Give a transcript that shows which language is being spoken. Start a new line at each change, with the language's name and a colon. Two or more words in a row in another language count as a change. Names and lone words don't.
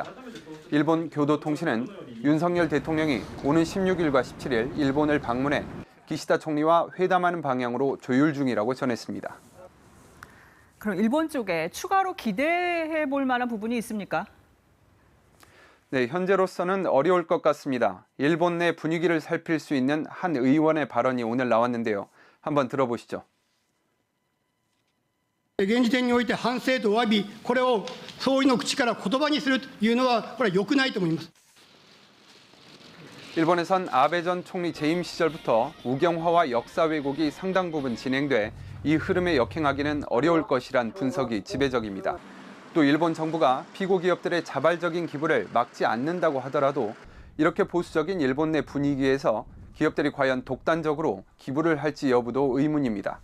Korean: 일본 교도통신은 윤석열 대통령이 오는 16일과 17일 일본을 방문해 기시다 총리와 회담하는 방향으로 조율 중이라고 전했습니다. 그럼 일본 쪽에 추가로 기대해 볼 만한 부분이 있습니까? 네, 현재로서는 어려울 것 같습니다. 일본 내 분위기를 살필 수 있는 한 의원의 발언이 오늘 나왔는데요. 한번 들어보시죠.
Japanese: 現時点において反省とお詫び、これを総理の口から言葉にするというのは、これは良くないと思います。
Korean: 일본에선 아베 전 총리 재임 시절부터 우경화와 역사 왜곡이 상당 부분 진행돼 이 흐름에 역행하기는 어려울 것이란 분석이 지배적입니다. 또 일본 정부가 피고 기업들의 자발적인 기부를 막지 않는다고 하더라도 이렇게 보수적인 일본 내 분위기에서 기업들이 과연 독단적으로 기부를 할지 여부도 의문입니다.